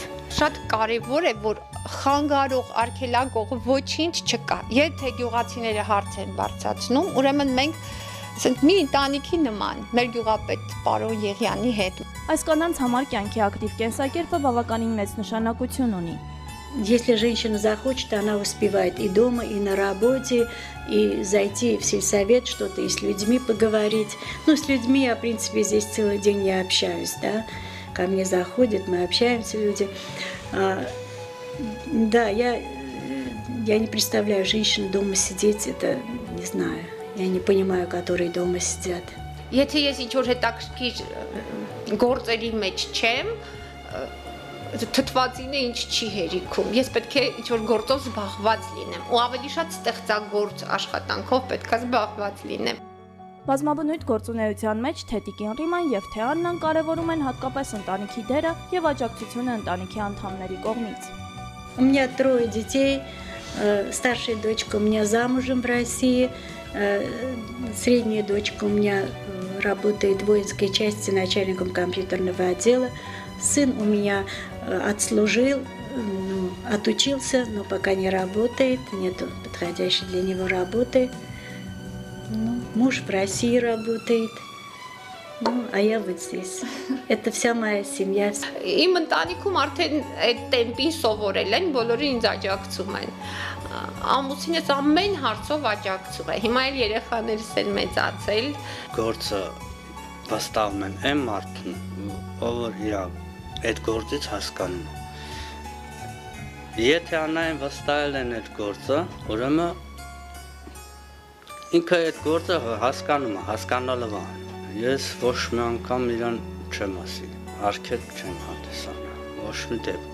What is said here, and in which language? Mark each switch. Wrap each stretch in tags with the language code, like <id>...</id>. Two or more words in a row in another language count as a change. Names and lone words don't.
<hy>Շատ կարևոր է, որ խանգարող, արգելակող ոչինչ չկա։ Եթե գյուղացիները հարց են բարձրացնում, ուրեմն մենք ասենք մի ընտանիքի նման մեր գյուղապետ պարոն Եղյանի հետ։ Այս կանանց համար կյանքի ակտիվ կենսակերպը բավականին մեծ նշանակություն ունի։</hy> <ru>Если женщина захочет, она успевает и дома, и на работе, и зайти в сельсовет, что-то и с людьми поговорить. Ну, с людьми я, в принципе, здесь целый день не общаюсь, да. Ко мне заходят, мы общаемся, люди. Да, я не представляю женщин дома сидеть, это, не знаю, я не понимаю, которые дома сидят.</ru> <hy>Եթե ես ինչ-որ հետաքրքիր գործերի մեջ չեմ, թթվածինը ինչ չի հերիքում։ Ես պետք է ինչ-որ գործով զբաղված լինեմ, ու ավելի շատ ստեղծագործ աշխատանքով պետք է զբաղված լինեմ։ Բազմաբնույթ գործունեության մեջ թե Տիկին Ռիման եւ թե Աննան կարևորում են հատկապես ընտանիքի դերը եւ աջակցությունը ընտանիքի անդամների կողմից։</hy> <ru>У меня 3 детей, старшая дочка у меня замужем в России, средняя дочка у меня работает в воинской части начальником компьютерного отдела, сын у меня отслужил, отучился, но пока не работает, нету подходящей для него работы. Муж в России работает, а я вот здесь. Это вся моя семья.</ru> <hy>Իմ ընտանիքում արդեն այդ տեմպին սովորել են, բոլորը ինձ աջակցում են։ Ամուսինս ամեն հարցով աջակցում է։ Հիմա էլ երեխաներս էլ մեծացել։ Գործը վստահում են այն մարդուն, ով իր այդ գործից հասկանում է։ Եթե անային վստահել են այդ գործը, ուրեմն ինքը այդ գործը հասկանում է, հասկանալով է։ Ես ոչ մի անգամ իրան չեմ ասի, արգելք չեմ հանդիսանում, ոչ մի դեպքում։</hy>